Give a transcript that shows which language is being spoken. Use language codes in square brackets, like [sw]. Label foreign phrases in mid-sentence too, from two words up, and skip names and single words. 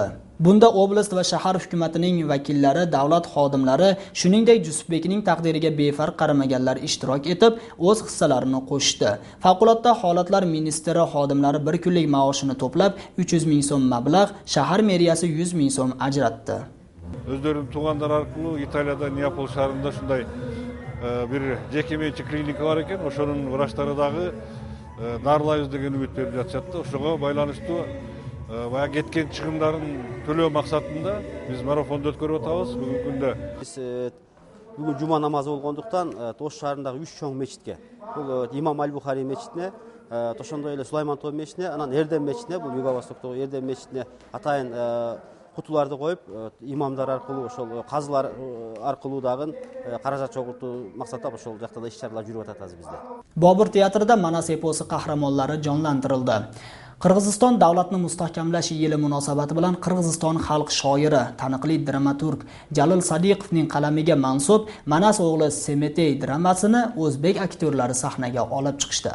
[uz] Bunda oblast va shahar hukumatining vakillari, davlat xodimlari, shuningdek Jusufbekning taqdiriga befarq qaramaganlar ishtirok etib, o'z hissalarini qo'shdi. Favqulodda holatlar ministri xodimlari bir kunlik maoshini to'plab 300 ming so'm mablag', shahar meriyasi 100 ming so'm ajratdi. [kk] Өздерінің туғандар арқылы [ky] Италияда Неаполь шаарында шундай бир жекеменчик клиника бар экен. Ошонун врачтары дагы дарылайбыз деген үмүт берип жатышат. Ошого байланыштуу баягы кеткен чыгымдарын төлөө максатында биз марафонду өткөрүп атабыз. Бүгүнкү күндө бүгүн жума намазы болгондуктан Тош шаарындагы 3 чоң мечитке, бул Имам Аль-Бухари мечитине, ошондой эле Сулайман Тоо мечитине, анан Эрдем мечитине, бул Юго-Востоктогу Эрдем мечитине атайын кутуларды коюп, имамдар аркылуу, ошол казылар аркылуу дагы каражат чогултуу максатта ошол жакта да иш-чаралар жүрүп атат азыр бизде. [uz] Bobur teatrida Manas eposi qahramonlari jonlantirildi. Qirg'iziston davlatni mustahkamlash yili munosabati bilan Qirg'iziston xalq shoiri, taniqli dramaturg Jalil Sadiqovning qalamiga mansub Manas o'g'li Semetey dramasini o'zbek aktyorlari sahnaga olib chiqishdi.